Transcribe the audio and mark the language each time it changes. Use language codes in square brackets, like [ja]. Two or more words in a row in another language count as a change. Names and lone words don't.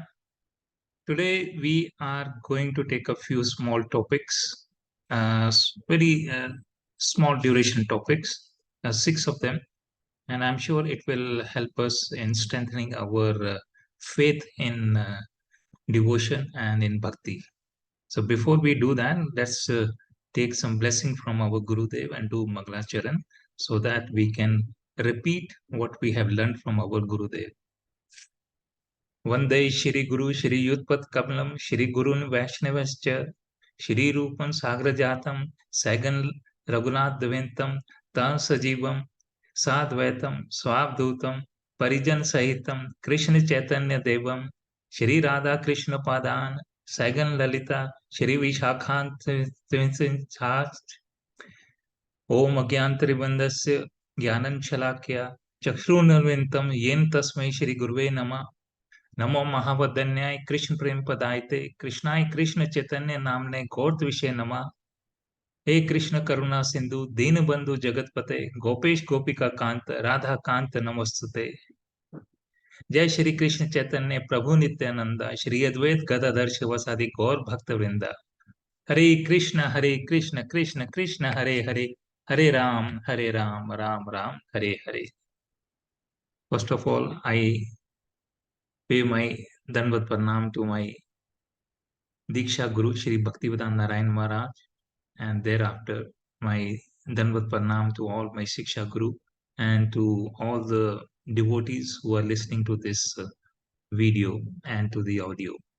[en] Today we are going to take a few small topics, very small duration topics, six of them, and I'm sure it will help us in strengthening our faith in devotion and in bhakti. So before we do that, let's take some blessing from our Gurudev and do Mangalacharan so that we can repeat what we have learned from our Gurudev. [sa] वंदे श्री गुरु श्री युतपत कमलम श्री गुरुन वैष्णवश्च श्री रूपं साग्र जातम सैगन रघुनाथ द्विंतम तं सजीवम साद्वैतम स्वावधूतम परिजन सहितम कृष्ण चैतन्य देवम श्री राधा कृष्ण पादान सैगन ललिता श्री विशाखांत ओम अज्ञानत्रिबंधस्य ज्ञानं शलाक्या चक्षुरुन्मीलितं येन तस्मै श्री गुरुवे नमः नमो महावदन्याय कृष्ण प्रेम पदायते कृष्णाय कृष्ण चैतन्य नामने गौर विषय नमः हे कृष्ण करुणा सिंधु दीन बंधु जगतपते गोपेश गोपिका कांत राधा कांत नमस्तुते जय श्री कृष्ण चैतन्य प्रभु नित्यानंद श्री अद्वैत गदाधर शिवासादि गौर भक्त वृंदा हरे कृष्ण कृष्ण कृष्ण हरे हरे हरे राम राम राम हरे हरे [en] first of all I pay my [hi] दंडवत प्रणाम [en] to my [hi] दीक्षा गुरु [en] Shri Bhaktivedanta Narayan Maharaj, and thereafter my [hi] दंडवत प्रणाम [en] to all my [hi] शिक्षा गुरु [en] and to all the devotees who are listening to this video and to the audio.